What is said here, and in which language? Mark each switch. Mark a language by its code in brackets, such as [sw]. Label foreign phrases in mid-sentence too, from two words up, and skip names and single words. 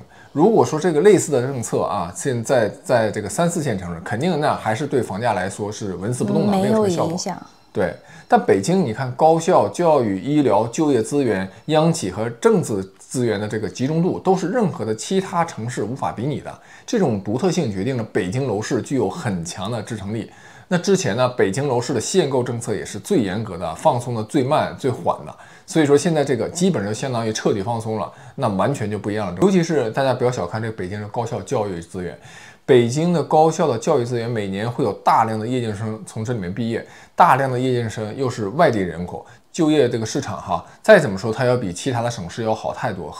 [zh] 如果說這個類似的政策啊，現在在這個3、4線城市，肯定那還是對房價來說是紋絲不動的，沒有什麼效果。對，但北京你看，高校、教育、醫療、就業資源、央企和政治資源的這個集中度，都是任何的其他城市無法比擬的。這種獨特性決定了北京樓市具有很強的支撐力。那之前呢，北京樓市的限購政策也是最嚴格的，放鬆的最慢、最緩的。所以說現在這個基本上相當於徹底放鬆了，那完全就不一樣了。尤其是大家不要小看這個北京的高校教育資源。北京的高校的教育資源每年会有大量的夜间生從这裡面畢業，大量的夜間生又是外地人口，就业这个市场哈，再怎麼說它要比其他的省市要好太多。